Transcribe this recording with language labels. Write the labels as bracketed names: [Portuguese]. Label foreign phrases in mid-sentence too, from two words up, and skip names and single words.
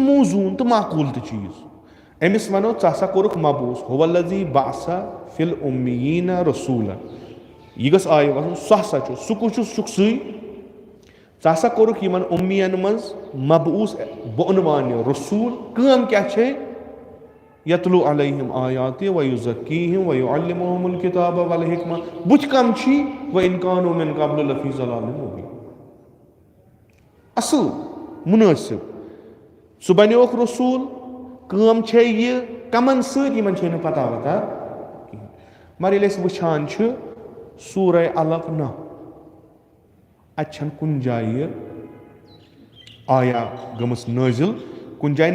[Kashmiri] मौजून तो माकूल तो चीज अमिस वनो चा कोरुख मबूस [Arabic] هو الذي بعث في الأميين رسولا [Kashmiri] यह गस आय वन सह सह सुखसुई चा कोरुख यमन उम्मियन मज मबूस बउनवान रसूल काम क्या छे [Arabic] يتلو عليهم آياته ويزكيهم ويعلمهم الكتاب والحكمة [Kashmiri] बुझ कम छी [Arabic] وإن كانوا من قبل لفي ضلال مبين [Kashmiri] असल मुनासिब सह बन्योक रसूल काम छे यह कमन सत यमन छे न पता वता मगर येल्ले अस वुछान छ सूरह अलक ना अतः कुन जाय आया गमस नाजिल कुन जाय